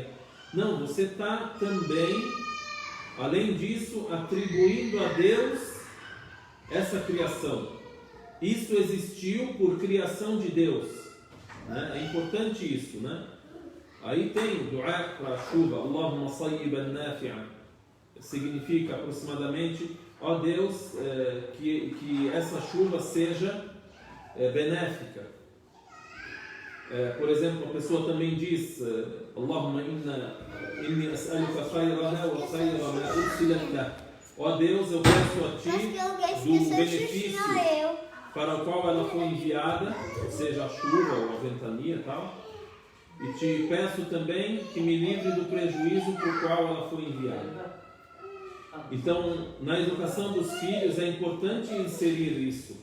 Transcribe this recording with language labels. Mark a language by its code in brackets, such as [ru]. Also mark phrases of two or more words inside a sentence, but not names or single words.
[pt] Não, você está também, além disso, atribuindo a Deus essa criação. Isso existiu por criação de Deus, né? É importante isso, né? Aí tem du'a para a chuva, [ar] اللهم صيبا نافعا, [pt] significa aproximadamente, ó Deus, que essa chuva seja benéfica. Por exemplo, a pessoa também diz, [ar] اللهم إني أسألك خيرها وخير ما أرسلت له. [pt] Ó Deus, eu peço a Ti do benefício para o qual ela foi enviada, ou seja, a chuva ou a ventania e tal, e te peço também que me livre do prejuízo por qual ela foi enviada. Então, na educação dos filhos é importante inserir isso.